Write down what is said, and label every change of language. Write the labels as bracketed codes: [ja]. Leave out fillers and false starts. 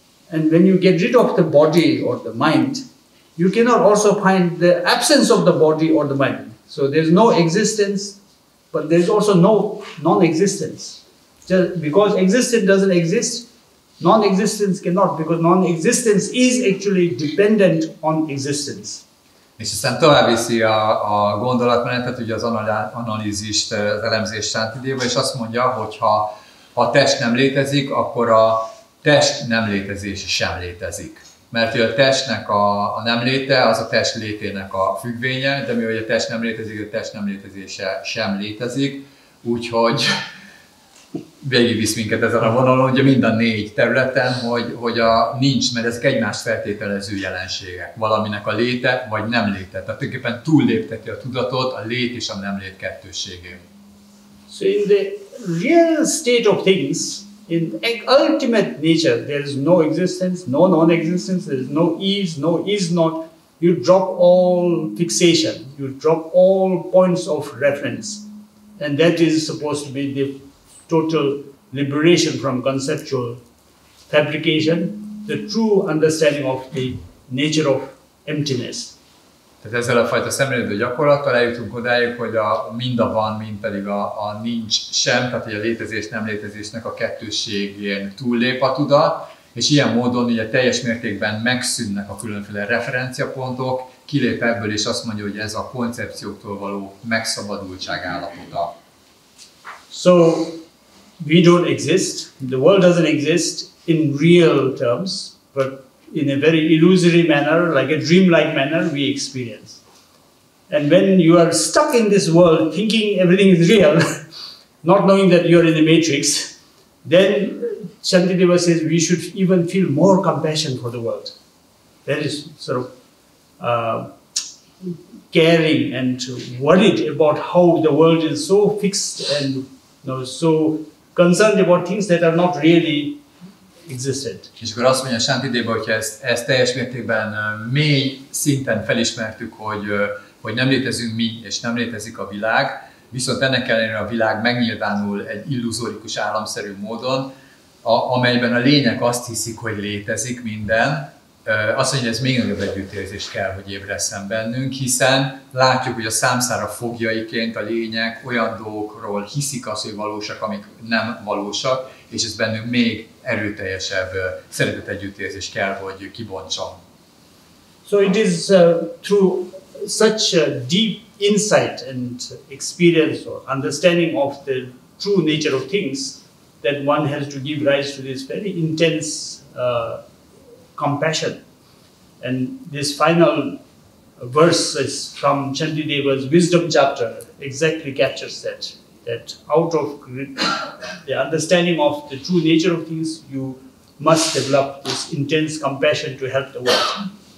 [en] And when you get rid of the body or the mind, you cannot also find the absence of the body or the mind. So there is no existence, but there is also no non-existence. Just because existence doesn't exist, non-existence cannot, because non-existence is actually dependent on existence. [hu] És aztán tovább viszi a gondolatmenetet, ugye az analízist, az elemzést Santidéva, és azt mondja, hogy ha a test nem létezik, akkor a test nem létezése sem létezik. Mert a testnek a nem léte, az a test létének a függvénye, de mivel a test nem létezik, a test nem létezése sem létezik, úgyhogy végigvisz minket ezen a vonalon, ugye mind a 4 területen, hogy nincs, mert ezek egymást feltételező jelenségek, valaminek a léte vagy nem léte. Tehát tulajdonképpen túllépteti a tudatot a lét és a nem lét kettőségén. [en] So in the real state of things, in ultimate nature, there is no existence, no non-existence, there is no is not. You drop all fixation, you drop all points of reference, and that is supposed to be the total liberation from conceptual fabrication, the true understanding of the nature of emptiness. [hu] Tehát ezzel a fajta szemlélődő gyakorlattal eljutunk odáig, hogy mind a van, mind pedig a nincs sem, tehát hogy a létezés nem létezésnek a kettősségén túllép a tudat, és ilyen módon ugye teljes mértékben megszűnnek a különféle referenciapontok, kilép ebből és azt mondja, hogy ez a koncepcióktól való megszabadultság állapota. [en] So we don't exist, the world doesn't exist in real terms, but in a very illusory manner, like a dreamlike manner, we experience. And when you are stuck in this world, thinking everything is real, not knowing that you are in the matrix, then Santidéva says we should even feel more compassion for the world. That is sort of caring and worried about how the world is so fixed and so concerned about things that are not really existent. [hu] És akkor azt mondja Santidéva, hogyha ezt teljes mértékben mély szinten felismertük, hogy nem létezünk mi, és nem létezik a világ, viszont ennek ellenére a világ megnyilvánul egy illuzórikus államszerű módon, amelyben a lények azt hiszik, hogy létezik minden, azt mondja, hogy ez még nagyobb együttérzést kell, hogy ébresszen bennünk, hiszen látjuk, hogy a számszára foglyaiként a lények olyan dolgokról hiszik azt, hogy valósak, amik nem valósak, és ez bennünk még erőteljesebb szeretet együttérzést kell, hogy kibontson. [en] So it is through such a deep insight and experience or understanding of the true nature of things that one has to give rise to this very intense compassion. And this final verse is from Santidéva's wisdom chapter, exactly captures that out of the understanding of the true nature of things, you must develop this intense compassion to help the world.